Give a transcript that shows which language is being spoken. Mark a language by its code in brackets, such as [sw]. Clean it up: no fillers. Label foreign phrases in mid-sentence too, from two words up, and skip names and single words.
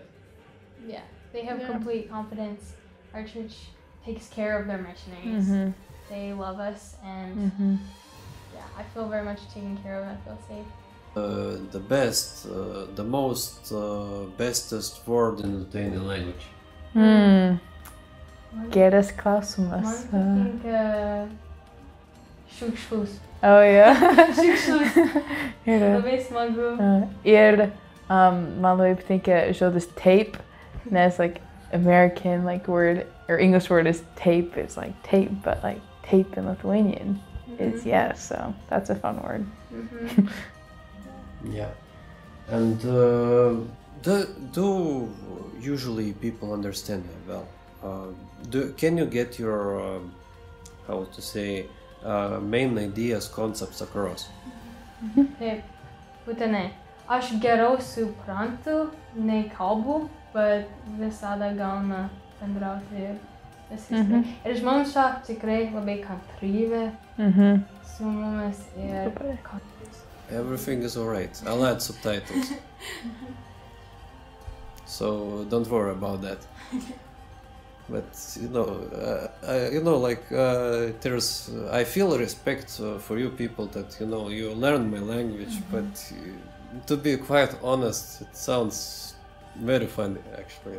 [en] Yeah, they have complete confidence. Our church takes care of their missionaries. They love us, and yeah, I feel very much taken care of. I feel safe. The best, the most bestest word in Lithuanian language. [lt] Geras klausimas. Man patinka šiukšlus. [en] Oh, yeah. [lt] Šiukšlus. Ir, Labai smagu. man labai patinka žodis tape, nes [en] like American word or English word is tape. It's like tape, but like tape in Lithuanian is yes. So that's a fun word. Yeah, and do usually people understand you well? Can you get your how to say main ideas, concepts across? [lt] Taip, būtinai. Aš geriau suprantu, nei kalbu, bet visada galima bendrauti ir viskas. Ir žmonės čia tikrai labai kantrybė su mumis ir [en] Everything is alright. I'll add subtitles. So don't worry about that. But there's I feel respect for you people that you learn my language, but to be quite honest, it sounds very funny actually.